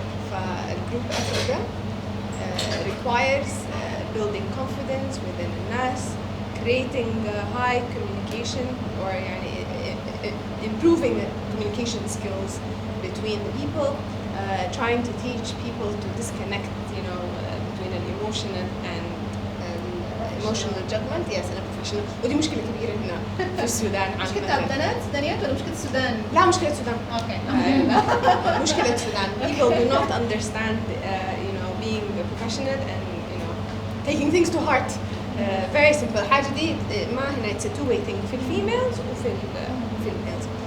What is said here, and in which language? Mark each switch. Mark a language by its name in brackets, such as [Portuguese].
[English] فالgroup effort ده requires building confidence within الناس, creating high communication or يعني improving communication skills between the people, trying to teach people to disconnect, between an emotional and emotional judgment. Yes, and a professional. [Arabic] ودي مشكلة كبيرة هنا في السودان. مشكلة البنات سودانيات ولا مشكلة السودان؟ لا مشكلة السودان. [English] Okay. [Arabic] مشكلة السودان. [English] People do not understand, being a professional and taking things to heart. Very simple. [Arabic] الحاجة دي ما هنا [English] it's a two-way thing [Arabic] في الفيميلز وفي الميلز.